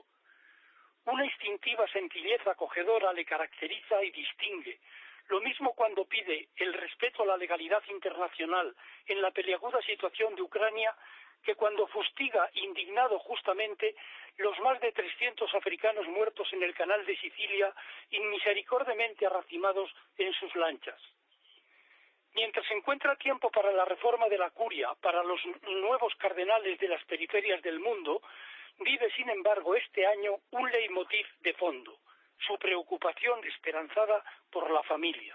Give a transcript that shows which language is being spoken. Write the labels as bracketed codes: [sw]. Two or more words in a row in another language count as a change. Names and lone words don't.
[es] Una instintiva sencillez acogedora le caracteriza y distingue. Lo mismo cuando pide el respeto a la legalidad internacional en la peliaguda situación de Ucrania, que cuando fustiga, indignado justamente, los más de 300 africanos muertos en el canal de Sicilia, inmisericordiamente arracimados en sus lanchas. Mientras se encuentra tiempo para la reforma de la Curia, para los nuevos cardenales de las periferias del mundo, vive, sin embargo, este año un leitmotiv de fondo, su preocupación esperanzada por la familia.